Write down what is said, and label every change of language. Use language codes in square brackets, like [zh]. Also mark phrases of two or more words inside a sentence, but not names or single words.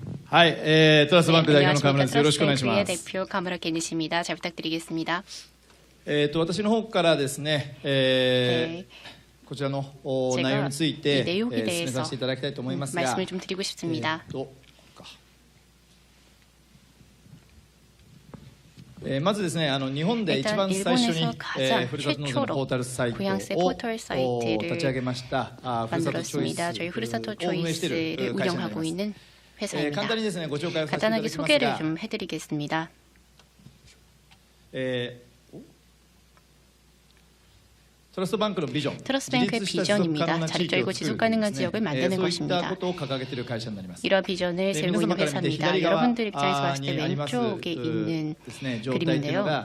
[ja] はい、トラストバンク代表の河村です。よろしくお願いします。 [ko] 대표 가무라 겐이십니다. 잘 부탁드리겠습니다. [ja] 私の方からですね、こちらの内容について進めさせていただきたいと思いますが、 [ko] 말씀을 좀 드리고 싶습니다. [ja] まずですね、日本で一番最初にふるさと納税のポータルサイトを立ち上げましたふるさとチョイス [ko] 저희 후르사토 초이스를 운영하고 있는 회사입니다. [ja] 簡単にですね、ご紹介をさせていただきますが、 [ko] 간단하게 소개를 좀 해드리겠습니다. 트러스트뱅크의 비전입니다. 자립적이고 지속가능한 지역을 만드는 것입니다. 이러한 비전을 세우고 있는 회사입니다. 여러분들 입장에서 봤을 때 왼쪽에 있는 그림인데요.